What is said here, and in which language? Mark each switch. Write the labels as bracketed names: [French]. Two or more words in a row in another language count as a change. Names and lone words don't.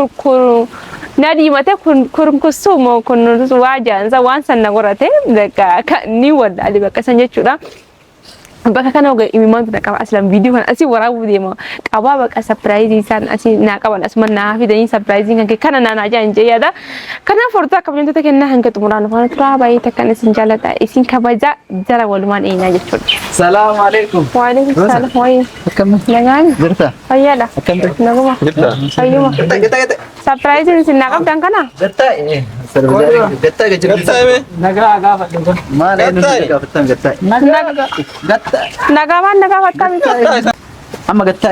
[Oromo] na diimate kun kusumo kun waa jaansa waan san na gorate ni wallaalee bakka san jechuudha bakka kana oga imimaan tuna qaba aslan video kan asi waraabu deema qaba bakka surprise isaan asi na qaban asuma na fidanii surprise kan kana na jaan jeeyada kana forta kabajamtoota kenna hanga xumuraan waan tura baay'ee takkan isin jaalladha isin kabaja jara walumaan eenyaa jechuudha [Arabic] السلام عليكم وعليكم السلام way [Oromo] akkam nagaan jirta fayyada akkam naguma jirta ayyuma gata surprise isin na qabdan kana gata gata gata me nagaa gaafa dhugo maal eenyu gaafatan gata nagaman nagafattam amma gata